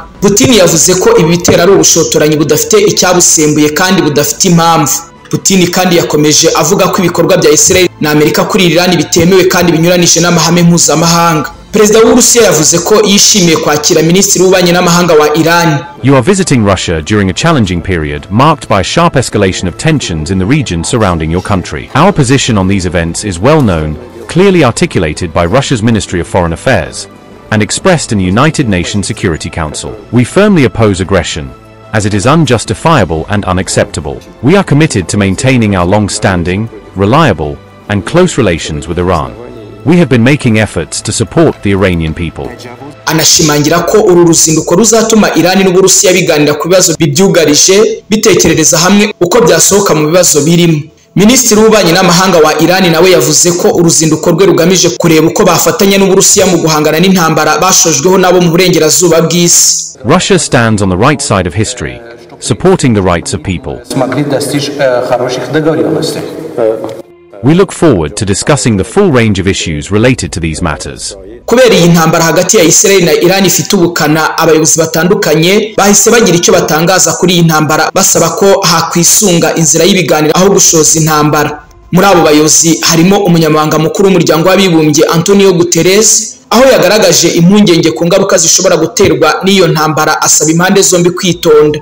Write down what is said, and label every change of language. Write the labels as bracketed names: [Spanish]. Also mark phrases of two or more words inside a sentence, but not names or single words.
[Kinyarwanda] Putin yavuze ko ibi bitero ari ubushotoranyi budafite icyabusembuye kandi budafite impamvu. Putin kandi yakomeje avuga ko ibikorwa bya Israel na Amerika kuri Iran bitemewe kandi binyuranije n'amahame mpuzamahanga. Perezida w'Uburusiya yavuze ko yishimiye kwakira Minisitiri w'Ububanyi n'Amahanga wa Iran. [English] You are visiting Russia during a challenging period marked by sharp escalation of tensions in the region surrounding your country. Our position on these events is well known, clearly articulated by Russia's Ministry of Foreign Affairs, and expressed in the United Nations Security Council. We firmly oppose aggression, as it is unjustifiable and unacceptable. We are committed to maintaining our long-standing, reliable, and close relations with Iran. We have been making efforts to support the Iranian people. [Kinyarwanda] Anashimangira ko uru ruzinduko ruzatuma Iran n'Uburusiya biganira ku bibazo bibyugarije, bitekerereza hamwe uko byasohoka mu bibazo birimo. Minisitiri w'Ububanyi n'Amahanga wa Iran nawe yavuze ko uruzinduko rwe rugamije kureba uko bafatanya n'Uburusiya mu guhangana n'intambara bashojweho nabo mu burengerazuba bw'isi. [English] Russia stands on the right side of history, supporting the rights of people. We look forward to discussing the full range of issues related to these matters. [Kinyarwanda] Kubera iyi ntambara hagati ya Israel na Iran ifite ubukana, abayobozi batandukanye bahise bagira icyo batangaza kuri iyi ntambara, basaba ko hakwisunga inzira y'ibiganiro aho gushoza intambara. Muri abo bayobozi harimo umunyamabanga mukuru w'umuryango w'abibumbye Antonio Guterres, aho yagaragaje impungenge ku ngaruka zishobora guterwa n'iyo ntambara, asaba impande zombi kwitonda.